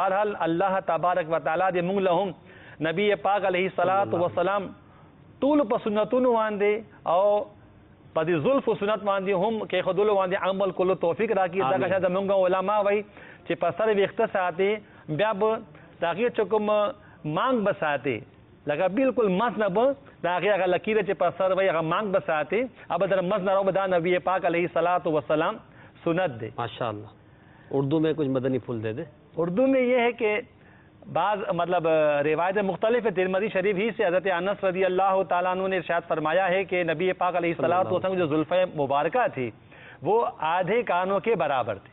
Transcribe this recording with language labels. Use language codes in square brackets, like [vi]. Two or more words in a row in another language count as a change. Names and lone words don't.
[ps] بهرحال الله تبارک و تعالی دې مونږ له هم نبی پاک [ar] علیه الصلاۃ والسلام [ps] ټول په سنتونو باندې او په دې زلف سنت باندې هم کېښودلو باندې عمل کولو توفیق راکړي. دغه شان زمونږ علما وایي چې په سر ویښته ساتي بیا به د هغې چې کوم مانګ به ساتي لکه بالکل مس نه به د هغې هغه لکیره چې په سر وایي هغه مانګ به ساتي اب در مس نه راو دا نبی پاک [ar] علیہ الصلاۃ والسلام [ps] سنت دے. [ar] ماشاء اللہ. [ur] اردو میں کچھ مدنی پھول دے دے. اردو میں یہ ہے کہ بعض مطلب روایت مختلف ہے. ترمذی شریف ہی سے حضرت انس [ar] رضی اللہ تعالیٰ عنہ [ur] نے ارشاد فرمایا ہے کہ نبی پاک [ar] علیہ الصلاۃ والسلام [ur] جو زلفیں مبارکہ تھی وہ آدھے کانوں کے برابر تھی.